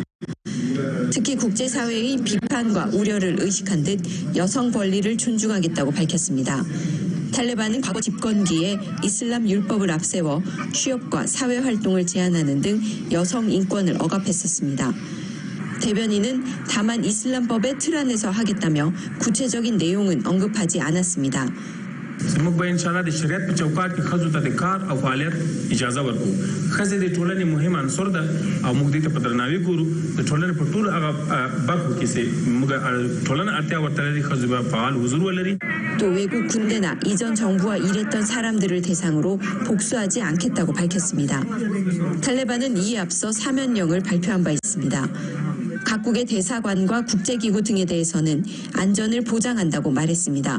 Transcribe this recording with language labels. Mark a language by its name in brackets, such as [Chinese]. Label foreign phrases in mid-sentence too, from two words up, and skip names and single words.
[Korean] 특히 국제사회의 비판과 우려를 의식한 듯 여성 권리를 존중하겠다고 밝혔습니다. 탈레반은 과거 집권기에 이슬람 율법을 앞세워 취업과 사회활동을 제한하는 등 여성 인권을 억압했었습니다. 대변인은 다만 이슬람법의 틀 안에서 하겠다며 구체적인 내용은 언급하지 않았습니다. [Pashto] زموږ به [Arabic] ان شاء الله [Pashto] د شریعت په چوکاټ کې ښځو ته د کار او فعالیت اجازه ورکړو. ښځې د ټولنې مهم عنصر ده او موږ دې ته په درناوي ګورو. د ټولنې په ټولو هغه برخو کې چې موږ ټولنه اړتیا ورته لري ښځو به فعال حضور ولري. [Korean] 또 외국 군대나 이전 정부와 일했던 사람들을 대상으로 복수하지 않겠다고 밝혔습니다. 탈레반은 이에 앞서 사면령을 발표한 바 있습니다. 각국의 대사관과 국제기구 등에 대해서는 안전을 보장한다고 말했습니다.